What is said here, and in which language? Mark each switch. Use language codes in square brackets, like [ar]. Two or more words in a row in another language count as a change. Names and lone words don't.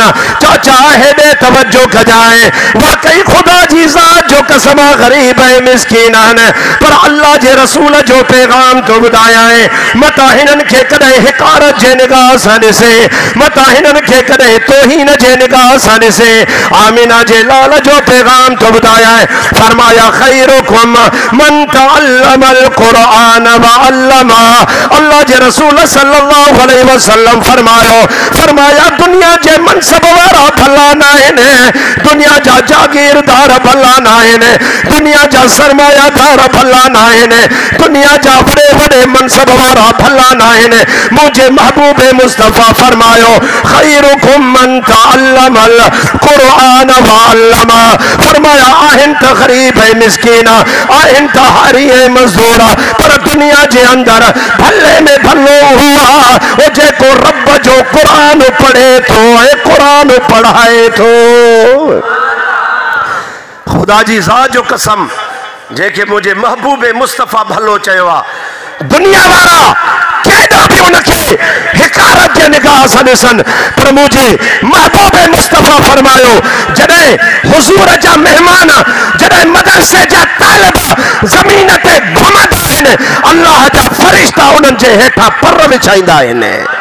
[sd] चाचा हेॾे तवज्जो कजाए, वाकई ख़ुदा जी ज़ात जो कसम गरीब ऐं मिस्कीन आहिनि, पर अल्लाह जे रसूल जो पैगाम तो ॿुधायां मता हिननि खे कॾहिं हिकारत जे निगाह सां ॾिसे, मता हिननि खे कॾहिं तोहीन जे निगाह सां ॾिसे। आमीना जे लाल जो पैगाम तो ॿुधायां, फरमाया [ar] خيركم من تعلم القرآن و علمه. [sd] अल्लाह जे रसूल [ar] صلى الله عليه وسلم [sd] फरमाया दुनिया जे मनसब वारा भला न आहिनि, दुनिया जा जागीरदार भला न आहिनि, दुनिया जा सरमायादार भला न आहिनि, दुनिया जा वॾे वॾे मनसब वारा भला न आहिनि। मुंहिंजे महबूब मुस्तफ़ा फरमायो [ar] خيركم من تعلم القرآن و علمه. [sd] फरमाया आहिनि त गरीब ऐं मिस्कीन, आहिनि त हारी ऐं मज़दूर, पर दुनिया जे अंदर भले में भलो हुआ वो जेको रब जो कुरान पढ़े थो ऐं कुरान पढ़ाए थो। खुदा जी ज़ात जो कसम जेके मुझे महबूब मुस्तफ़ा भलो चयो आहे, दुनिया वारा केॾा बि उनखे हिकारत जे निगाह सां ॾिसनि, पर मुझे महबूब मुस्तफ़ा फरमायो जॾहिं हुज़ूर जा मेहमान, जॾहिं मदरसे जा तालिब ज़मीन ते घुमंदा आहिनि, अल्लाह जा फ़रिश्ता उन्हनि जे हेठां पर विछाईंदा आहिनि।